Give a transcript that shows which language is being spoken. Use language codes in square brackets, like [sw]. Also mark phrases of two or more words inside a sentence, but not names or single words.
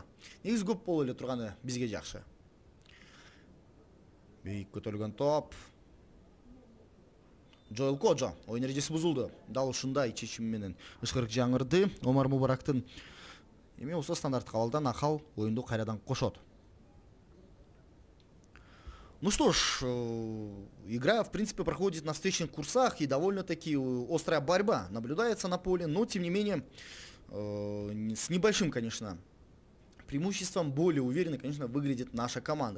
[ky] Негизи көп боло эле турганы бизге жакшы. Бийик көтөрүлгөн топ. Жоэл Коджо оюн эрежеси бузулду. Дал ушундай чечим менен ышкырык жаңырды. Омар Мубарактын эми болсо стандарттык абалдан Ахал оюнду кайрадан кошот. [ru] Ну что ж, игра, в принципе, проходит на встречных курсах, и довольно-таки острая борьба наблюдается на поле, но, тем не менее, с небольшим, конечно, преимуществом, более уверенно, конечно, выглядит наша команда.